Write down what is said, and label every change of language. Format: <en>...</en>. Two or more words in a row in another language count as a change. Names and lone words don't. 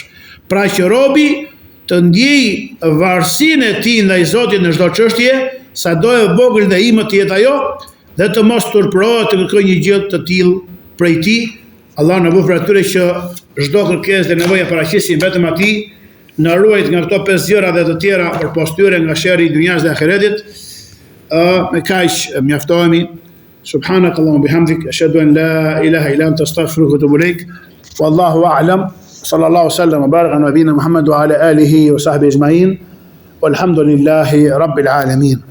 <sq>Pra që robi të ndjej varësinë e tij ndaj Zotit në çdo çështje, sado e vogël dhe imët të jetë ajo, dhe të mos turpërohet të kërkoj një gjë të tillë prej tij. Allah na bëfër atyre që çdo kërkesë dhe nevoja paraqisin vetëm atij, na ruajt nga këto 5 gjëra dhe të tjera për postyre nga sherri i dunjas dhe ahiretit. Me kaq mjaftohemi.</sq> <ar>سبحانك اللهم وبحمدك أشهد أن لا إله إلا أنت أستغفرك وأتوب إليك. والله أعلم. صلى الله سلم وبارك على نبينا محمد وعلى آله وصحبه أجمعين. والحمد لله رب العالمين.</ar>